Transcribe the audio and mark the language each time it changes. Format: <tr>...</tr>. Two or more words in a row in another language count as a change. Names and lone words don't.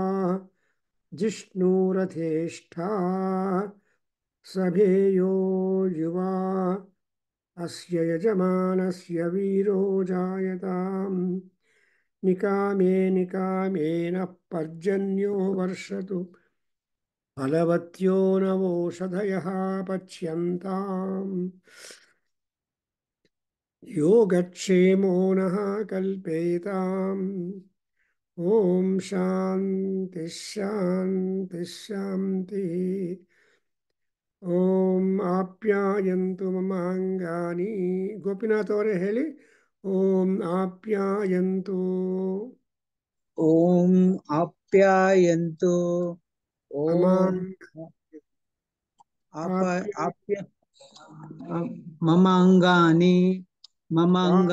<sa>जिष्णुरथेष्ठा सभेयो युवा अस्य यजमानस्य वीरो जायताम् निकामे निकामेन पर्जन्यो वर्षतु फलवत्यो नवोषधयः पच्यन्ताम् योगक्षेमो नः कल्पेताम्। ॐ शान्ति शान्ति शान्तिः। ॐ आप्यायन्तु ममाङ्गानि</sa> <kn>ಗೋಪಿನಾಥ್ ಅವರೇ ಹೇಳಿ.</kn> <sa>ॐ आप्यायन्तु ओम आप्यायन्तु ओम ममाङ्ग आप आप्य आप्य ममांगानि वा-</sa>